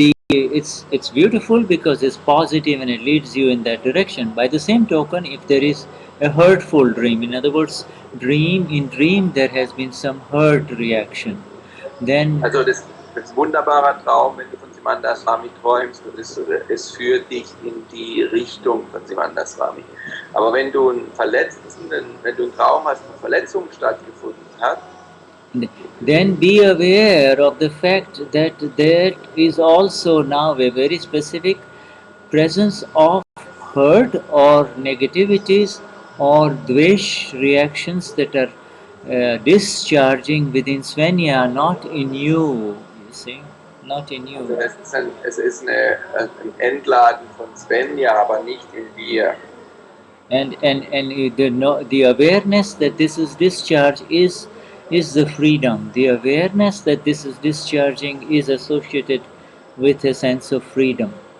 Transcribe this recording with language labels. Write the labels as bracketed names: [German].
[English] It's beautiful because it's positive and it leads you in that direction. By the same token, if there is a hurtful dream, in other words, in dream there has been some hurt reaction, then [German] Also das ist ein wunderbarer Traum, wenn du von Simandar Swami träumst, und es führt dich in die Richtung von Simandar Swami. Aber wenn du einen Traum hast, wo Verletzung stattgefunden hat, [English] then be aware of the fact that there is also now a very specific presence of hurt or negativities or dvesh reactions that are discharging within Svenya, not in you see, not in you. [German] also es ist ein Entladen von Svenja, aber nicht in dir. [English] And the awareness that this is discharge is the freedom. The awareness that this is discharging is associated with a sense of freedom.